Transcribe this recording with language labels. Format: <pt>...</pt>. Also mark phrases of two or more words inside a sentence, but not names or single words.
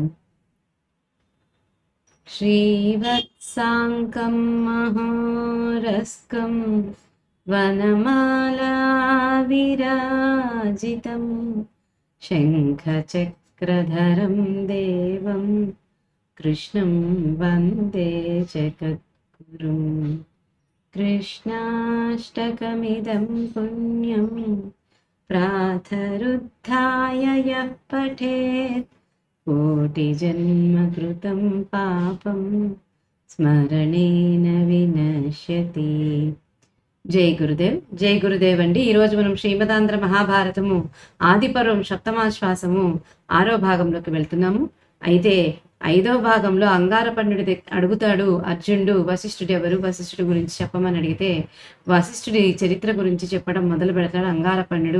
<sa>श्रीवत्साङ्कं महोरस्कं वनमाला विराजितं शङ्खचक्रधरं देवं कृष्णं वन्दे जगद्गुरुम्. कृष्णाष्टकमिदं पुण्यं प्रातरुत्थाय यः पठेत् कोटिजन्मकृतं पापं స్మరణేన వినశ్యతి.</sa> <te>జై గురుదేవ్. జై గురుదేవ్ అండి. ఈరోజు మనం శ్రీమదాంధ్ర మహాభారతము ఆదిపర్వం సప్తమాశ్వాసము 6వ భాగంలోకి వెళ్తున్నాము. అయితే 5వ భాగంలో అంగారపర్ణుడి అడుగుతాడు అర్జునుడు, వశిష్ఠుడు ఎవరు, వశిష్ఠుడి గురించి చెప్పమని అడిగితే వశిష్ఠుడి చరిత్ర గురించి చెప్పడం మొదలు పెడతాడు అంగారపర్ణుడు.</te>